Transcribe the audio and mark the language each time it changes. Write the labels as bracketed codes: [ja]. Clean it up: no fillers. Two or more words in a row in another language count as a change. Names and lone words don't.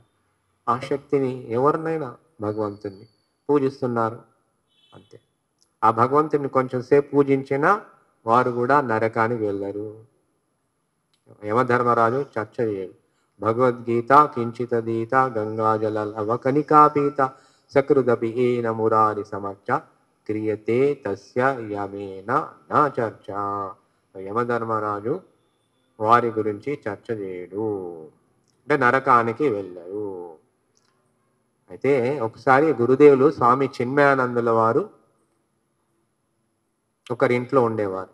[te] ఆ శక్తిని ఎవరినైనా భగవంతుని పూజిస్తున్నారు అంతే. ఆ భగవంతుని కొంచెం సేపు పూజించినా వారు కూడా నరకానికి వెళ్ళరు. యమధర్మరాజు చర్చ చేయడు. [sa] భగవద్గీత కించితదీత గంగాజలవ కనికాపీత సకృదపి ఏన మురారి సమర్చ క్రియతే తస్య యమేన నా చర్చ. [te] యమధర్మరాజు వారి గురించి చర్చ చేయడు, అంటే నరకానికి వెళ్ళరు. అయితే ఒకసారి గురుదేవులు స్వామి చిన్మయానందుల వారు ఒకరింట్లో ఉండేవారు.